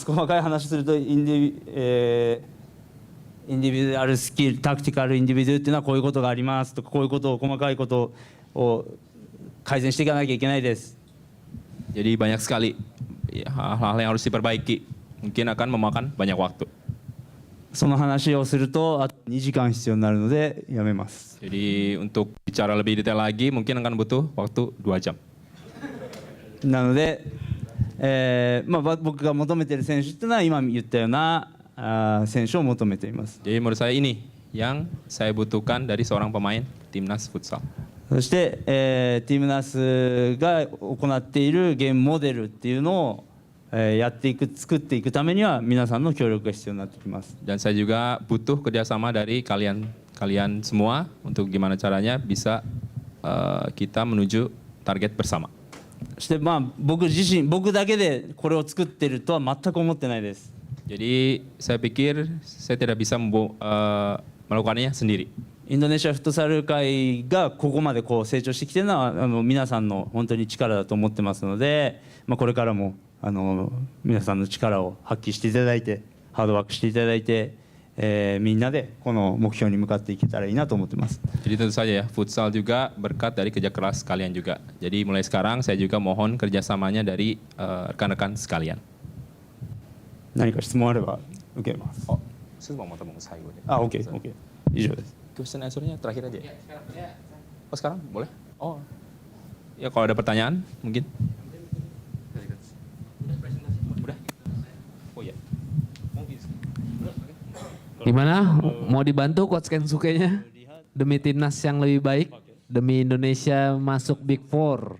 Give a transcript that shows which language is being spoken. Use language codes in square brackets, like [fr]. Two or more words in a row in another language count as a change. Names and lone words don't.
[ja] 細かい話するとインディビデュアルスキル、タクティカルインディビデュっていうのはこういうことがありますとか、こういうことを細かいことを改善していかなきゃいけないです。 [id] Jadi banyak sekali hal-hal yang harus diperbaiki, mungkin akan memakan banyak waktu. [ja] その話をするとあと2時間必要になるのでやめます。 [id] Jadi untuk bicara lebih detail lagi, mungkin akan butuh waktu 2 jam. [ja] なので、僕が求めている選手っていうのは今言ったような選手を求めています。 [id] Jadi menurut saya ini yang saya butuhkan dari seorang pemain timnas futsal. [ja] そして、ティムナスが行っているゲームモデルっていうのを、やっていく作っていくためには皆さんの協力が必要になってきます。 [id] Dan saya juga butuh kerjasama dari kalian semua untuk gimana caranya bisa kita menuju target bersama. [ja] そして僕だけでこれを作ってるとは全く思ってないです。 [id] Jadi saya pikir saya tidak bisa melakukannya sendiri. [ja] インドネシアフットサル界がここまでこう成長してきているのは皆さんの本当に力だと思ってますので、これからも皆さんの力を発揮していただいてハードワークしていただいて、みんなでこの目標に向かっていけたらいいなと思ってます。 [id] Jadi tentu saja ya, futsal juga berkat dari kerja keras kalian juga. Jadi mulai sekarang saya juga mohon kerjasamanya dari rekan-rekan sekalian. [ja] 何か質問あれば受けます。 [id] Saya mau ngomong [ja] 最後で。 OK、以上です。 [en] Question answer- [id] nya terakhir aja ya? Oh sekarang? Boleh? Oh. Ya kalau ada pertanyaan mungkin. Udah? Oh iya. Gimana? Mau dibantu Coach Kensuke-nya? Demi timnas yang lebih baik, demi Indonesia masuk Big Four.